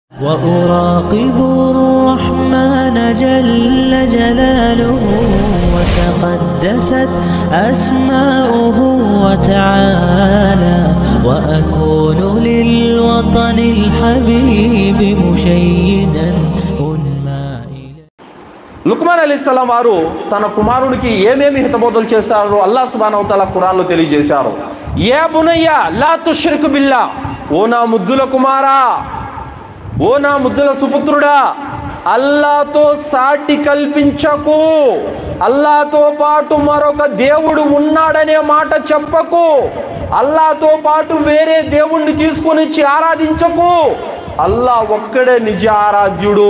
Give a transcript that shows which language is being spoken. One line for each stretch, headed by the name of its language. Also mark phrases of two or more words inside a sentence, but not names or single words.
Arabic: وأراقب الرحمن جل جلاله وتقدست أسماؤه وتعالى وأكون للوطن الحبيب مشيدا
Telugu: లుక్మాన్ అలైహిస్సలాం వారు తన కుమారునికి ఏమేమి హితబోధలు చేశారో
Arabic: الله سبحانه وتعالى
Telugu: ఖురాన్లో తెలియజేశారు.
Arabic: يا بني لا تشرك بالله,
Telugu: ఓ నా ముద్దుల కుమారా, ఓ నా ముద్దుల సుపుత్రుడా, అల్లాహ్తో సాటి కల్పించకు, అల్లాహ్తో పాటు మరొక దేవుడు ఉన్నాడనే మాట చెప్పకు, అల్లాహ్తో పాటు వేరే దేవుణ్ణి తీసుకొని వచ్చి ఆరాధించకు, అల్లాహ్ ఒక్కడే నిజ ఆరాధ్యుడు.